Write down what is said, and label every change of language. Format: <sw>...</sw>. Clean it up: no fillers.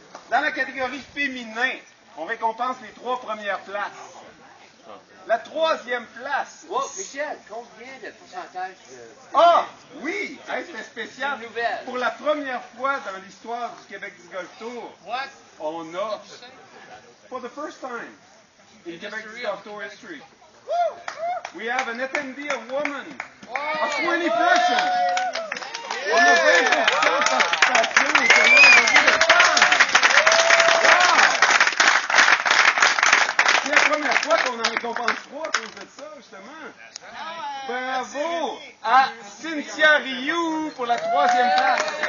<fr>Dans la catégorie féminin, on récompense les 3 premières places. La 3e place. Oh, Michel, combien de pourcentage de... Ah, oui! Hey, c'était spécial. Une nouvelle. Pour la première fois dans l'histoire du Québec Disc Golf Tour,</fr> <en>What?</en> <fr>on a,</fr> <en>for the first time in Québec Disc Golf Tour history, we have an attendee, a woman, of 20 persons.</en> <fr>On a 20% de participation au tournoi aujourd'hui de femmes. Wow! C'est la première fois qu'on en récompense 3 à cause de ça, justement. Bravo à Cynthia Rioux pour la 3e place.</fr>